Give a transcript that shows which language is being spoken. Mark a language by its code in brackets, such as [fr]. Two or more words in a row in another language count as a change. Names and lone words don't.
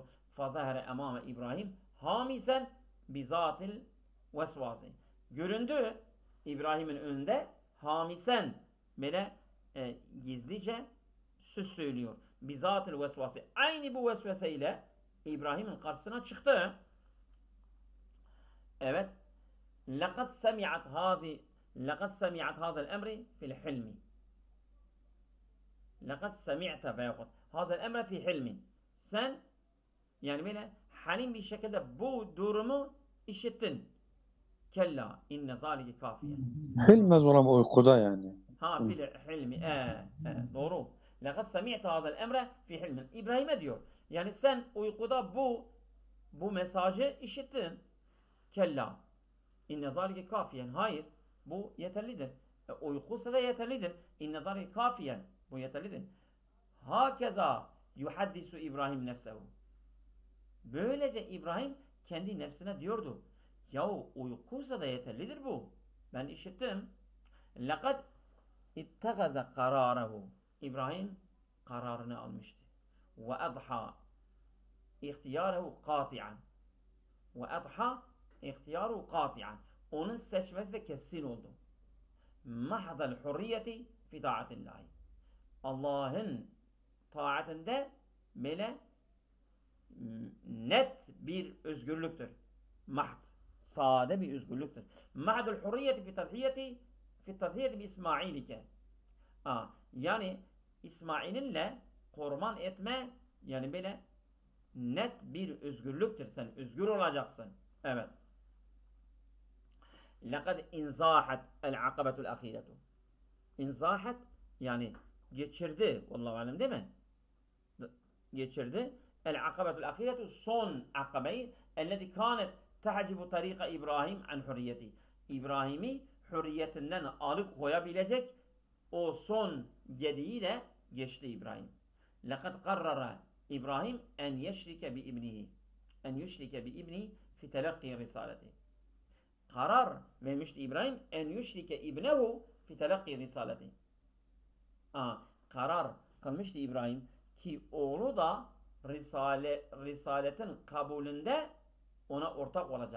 [ar] فظهر أمام إبراهيم هامسا بذات الوسواس. [tr] Göründü İbrahim'in önünde hamisen, böyle gizlice söz söylüyor. [ar] بذات الوسواس. [tr] Aynı bu vesveseyle İbrahim'in karşısına çıktı. Evet. [ar] لَقَدْ سَمِعَتْ هَذَا الْاَمْرِ فِي الْحِلْمِ. لَقَدْ سَمِعْتَ بَيَقُدْ هَذَا الْاَمْرِ فِي حِلْمٍ. [tr] Sen yani böyle halim bir şekilde bu durumu işittin. [ar] كلا إن ذلك كافيا. [tr] Hilmez olan uykuda yani. [ar] ها في الحلم. Doğru. لَقَدْ سَمِعْتَ هَذَا الْاَمْرِ فِي حِلْمٍ. [tr] İbrahim'e diyor. Yani sen uykuda bu mesajı işittin. [ar] كلا إن ذلك كافيا. [tr] Hayır. Bu yeterlidir. Uykusa da yeterlidir. [ar] إن ذلك كافيا. [tr] Bu yeterlidir. [ar] هكذا يحدث إبراهيم نفسه. [tr] Böylece İbrahim kendi nefsine diyordu. Yahu uykusa da yeterlidir bu. Ben işittim. [ar] لَقَدْ اِتَّغَزَ قَرَارَهُ. [tr] İbrahim kararını almıştı. [ar] وَاَضْحَى اِخْتِيَارَهُ قَاطِعًا. وَاَضْحَى اِخْتِيَارُهُ قَاطِعًا. [tr] Onun seçmesi de kesin oldu. [ar] مَحْضَ الْحُرِّيَّةِ فِي طَاعَةِ اللّٰهِ. [tr] Allah'ın taatinde böyle net bir özgürlüktür. Mahd. Sade bir özgürlüktür. [ar] محض الحرية في التضحية بإسماعيلك. [tr] Yani İsmail'inle kurban etme, yani böyle net bir özgürlüktür. Sen özgür olacaksın. Evet. [ar] لَقَدْ اِنْزَاحَتْ الْعَقَبَةُ الْأَخِيرَةُ. [tr] İnzahat yani geçirdi. [ar] والله أعلم, [tr] değil mi? Geçirdi. [ar] العقبة الأخيرة, [tr] son akabeyi, [ar] التي كانت تحجب طريق إبراهيم عن حريته. [tr] İbrahim'i hürriyetinden alıkoyabilecek o son gediği de geçti İbrahim. [ar] لَقَدْ قَرَّرَ İbrahim أن يشرك بابنه. أن يشرك بابنه في تلقي الرسالة. [tr] Karar vermişti [ar] İbrahim أن يشرك ابنه في تلقي الرسالة. [tr] Karar kılmıştı İbrahim ki oğlu da risaletin kabulünde ona ortak olacak.